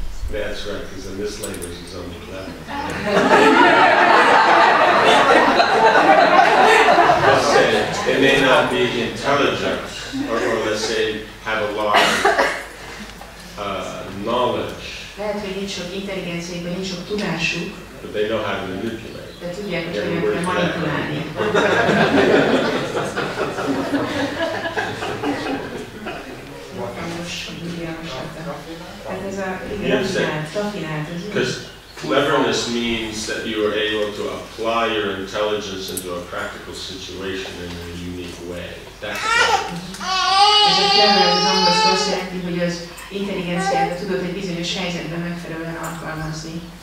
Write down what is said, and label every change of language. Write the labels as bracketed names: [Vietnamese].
[English] That's right, because in this language it's only clever. Let's say they may not be intelligent, or let's say have a lot of knowledge. [Hungarian] Lehet, hogy nincs sok intelligenciájuk, vagy nincs sok tudásuk, [English] But they know how to manipulate. [Hungarian] de tudják, hogy hogyan kell manipulálni. Tehát ez a rafinált, [English] because cleverness means that you are able to apply your intelligence into a practical situation in a unique way. That's [Hungarian] ez a clever, az angol szó azt jelenti, hogy az intelligenciát tudod egy bizonyos helyzetben megfelelően alkalmazni.